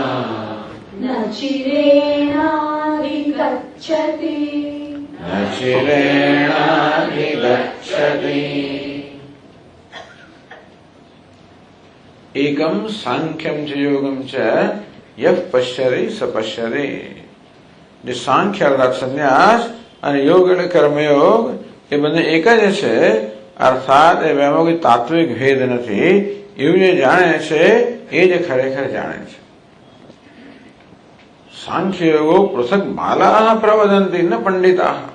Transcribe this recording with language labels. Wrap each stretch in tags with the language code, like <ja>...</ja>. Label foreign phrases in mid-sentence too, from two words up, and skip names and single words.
<sa>न चिरेणाधिगच्छति न चिरेणाधिगच्छति एकम सांख्यम च योगम च यः पश्यति स पश्यति</sa> <gu>જે સાંખ્ય અર્થાત સંન્યાસ અને યોગ એટલે કર્મયોગ એ બંને એક જ છે અર્થાત એ બેમાં કોઈ તાત્વિક ભેદ નથી એવું જે જાણે છે એ જ ખરેખર જાણે છે</gu> <sa>सांख्ययोगो पृथक बालाः प्रवदन्ति न पंडिताः</sa>